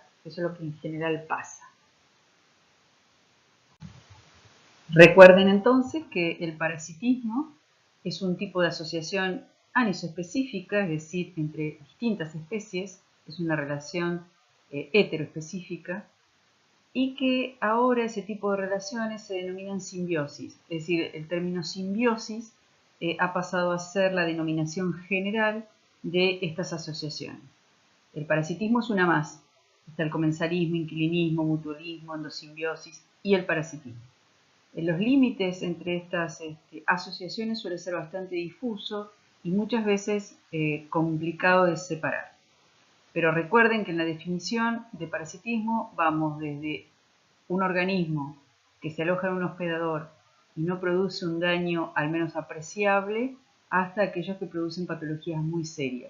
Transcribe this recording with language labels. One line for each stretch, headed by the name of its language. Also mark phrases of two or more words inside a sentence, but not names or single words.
Spanish: Eso es lo que en general pasa. Recuerden entonces que el parasitismo es un tipo de asociación anisoespecífica, es decir, entre distintas especies, es una relación heteroespecífica, y que ahora ese tipo de relaciones se denominan simbiosis, es decir, el término simbiosis ha pasado a ser la denominación general de estas asociaciones. El parasitismo es una más, está el comensarismo, inquilinismo, mutualismo, endosimbiosis y el parasitismo. Los límites entre estas asociaciones suelen ser bastante difusos y muchas veces complicado de separar. Pero recuerden que en la definición de parasitismo vamos desde un organismo que se aloja en un hospedador y no produce un daño al menos apreciable, hasta aquellos que producen patologías muy serias.